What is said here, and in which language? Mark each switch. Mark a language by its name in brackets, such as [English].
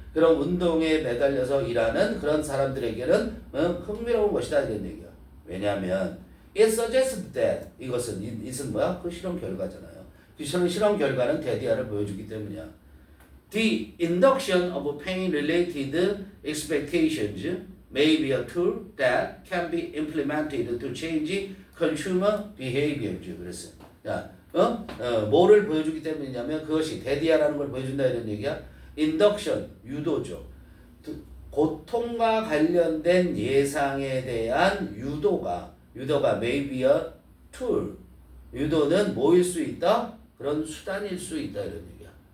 [Korean] 그런 운동에 매달려서 일하는 그런 사람들에게는 흥미로운 것이다 이런 얘기야. 왜냐하면 [English] it suggests that [Korean] 이것은 뭐야? 그 실험 결과잖아요. 그 실험 결과는 대디아를 보여주기 때문이야. [English] The induction of pain-related expectations may be a tool that can be implemented to change consumer behavior. [Korean] 그랬어. 자, 뭐를 보여주기 때문이냐면 그것이 대디아라는 걸 보여준다 이런 얘기야. Induction, 유도죠. 고통과 관련된 예상에 대한 유도가 [English] may be a tool. [Korean] 유도는 뭐일 수 있다? 그런 수단일 수 있다 이런 얘기야.